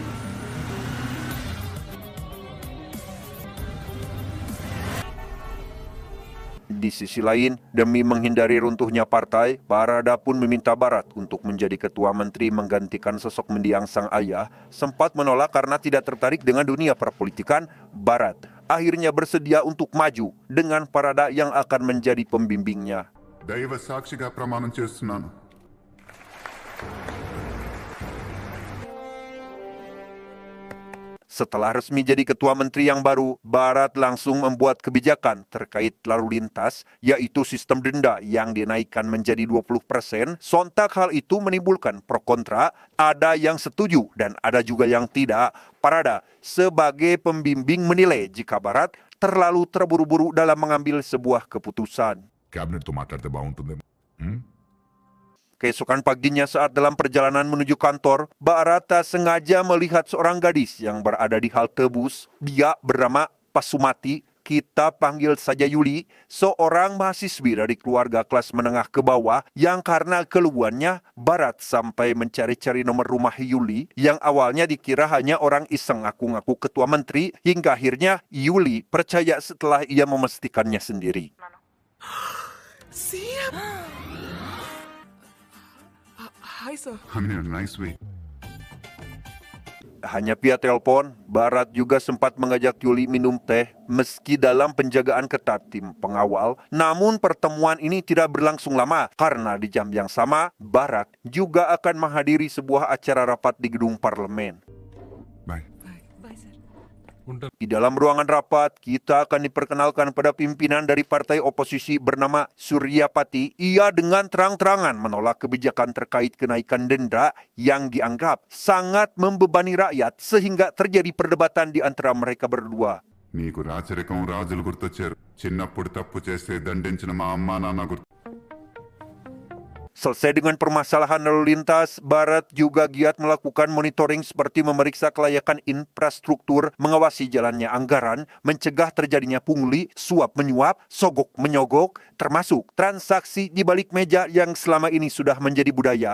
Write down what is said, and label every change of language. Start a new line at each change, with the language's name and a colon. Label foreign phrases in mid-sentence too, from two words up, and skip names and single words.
Indonesian: Di sisi lain, demi menghindari runtuhnya partai, Parada pun meminta Barat untuk menjadi ketua menteri menggantikan sosok mendiang sang ayah. Sempat menolak karena tidak tertarik dengan dunia perpolitikan, Barat akhirnya bersedia untuk maju dengan Parada yang akan menjadi pembimbingnya.
Telugu: దైవ సాక్షిగా ప్రమాణం చేస్తున్నాను.
Indonesian: Setelah resmi jadi ketua menteri yang baru, Barat langsung membuat kebijakan terkait lalu lintas, yaitu sistem denda yang dinaikkan menjadi 20%. Sontak hal itu menimbulkan pro kontra, ada yang setuju dan ada juga yang tidak. Parada sebagai pembimbing menilai jika Barat terlalu terburu-buru dalam mengambil sebuah keputusan.
Telugu: క్యాబినెట్తో మాట్లాడితే బాగుంటుందేమో.
Indonesian: Keesokan paginya saat dalam perjalanan menuju kantor, Barat tak sengaja melihat seorang gadis yang berada di halte bus. Dia bernama Pasumati, kita panggil saja Yuli, seorang mahasiswi dari keluarga kelas menengah ke bawah yang karena keluhannya, Barat sampai mencari-cari nomor rumah Yuli yang awalnya dikira hanya orang iseng ngaku-ngaku ketua menteri, hingga akhirnya Yuli percaya setelah ia memastikannya sendiri. Siap.
English: Hi, sir. I mean in a nice way.
Indonesian: Tak hanya via telepon, Barat juga sempat mengajak Yuli minum teh meski dalam penjagaan ketat tim pengawal. Namun pertemuan ini tidak berlangsung lama karena di jam yang sama, Barat juga akan menghadiri sebuah acara rapat di gedung parlemen.
English: Bye.
Indonesian: Di dalam ruangan rapat, kita akan diperkenalkan pada pimpinan dari partai oposisi bernama Surya Pati. Ia dengan terang-terangan menolak kebijakan terkait kenaikan denda yang dianggap sangat membebani rakyat sehingga terjadi perdebatan di antara mereka berdua.
Telugu: నీకు రాచరికం రాజులు గుర్తొచ్చారు చిన్నప్పుడు తప్పు చేస్తే దండించిన మా అమ్మా నాన్న గుర్తు
Indonesian: Selesai dengan permasalahan lalu lintas, Barat juga giat melakukan monitoring seperti memeriksa kelayakan infrastruktur, mengawasi jalannya anggaran, mencegah terjadinya pungli, suap menyuap, sogok menyogok, termasuk transaksi di balik meja yang selama ini sudah menjadi budaya.